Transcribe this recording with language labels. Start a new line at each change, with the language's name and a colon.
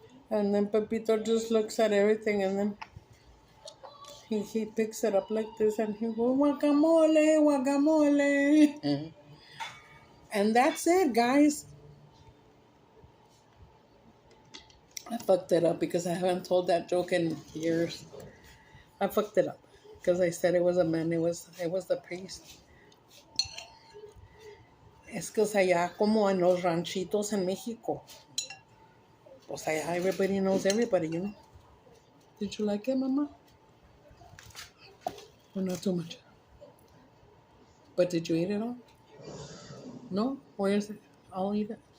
English: And then Pepito just looks at everything and then he picks it up like this and he goes, guacamole, guacamole. And that's it, guys. I fucked it up because I haven't told that joke in years. I fucked it up because I said it was a man. It was the priest.
Spanish: Es que allá como en los ranchitos en México. Pues allá
English: everybody knows everybody, Did you like it, Mama? Or not too much? But did you eat it all? No? Where is it? I'll eat it.